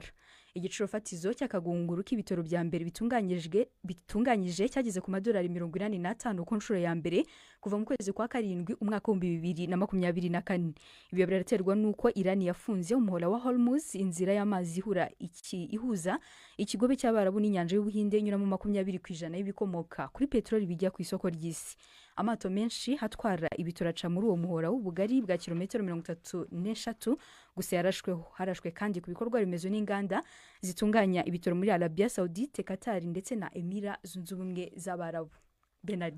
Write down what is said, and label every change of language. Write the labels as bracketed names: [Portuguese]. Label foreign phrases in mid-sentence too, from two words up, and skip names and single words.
[Kinyarwanda] Igiciro fatizo cy'akagunguru k'ibitoro bya mbere bitunganyije cyageze ku madolari 85 ku nshuro ya mbere kuva mu kwezi kwa karindwi umwaka wa 2024. Ibi biraterwa nuko Iran yafunze umuhora wa Hormuz, inzira y'amazi ihuza ikigobe cy'Abarabu n'inyanja y'Ubuhinde inyuramo 20% y'ibikomoka kuri petroli bijya ku isoko ry'isi. Amato menshi hatwara ibitoro aca muri uwo muhora w'ubugari bwa kilometero 33 gusa harashwe kandi ku bikorwa remezo n'inganda zitunganya ibitoro muri Arabia Saudite, Qatar ndetse na Emira Zunze Ubumwe z'Abarabu. Bernard